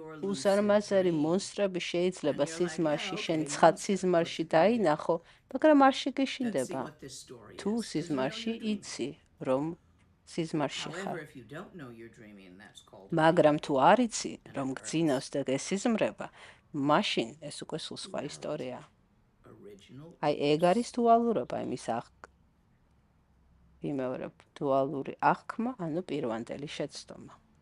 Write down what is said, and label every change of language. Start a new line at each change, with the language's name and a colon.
Georgian: უზარმაზარი მონსტრები შეიძლება სიზმარში, შენ ცხად სიზმარში დაინახო, მაგრამ არ შეგეშინდება. თუ სიზმარში იცი, რომ სიზმარში ხარ.
English: However, if you don't know you're dreaming, that's called
Georgian: მაგრამ თუ არ იცი, რომ გძინავს და გესიზმრება, მაშინ ეს უკვე სულ სხვა ისტორია.
English: original.
Georgian: აი ეგ არის დუალურობა, იმის ვიმეორებ, დუალური აღქმა, ანუ პირვანდელი შეცდომა.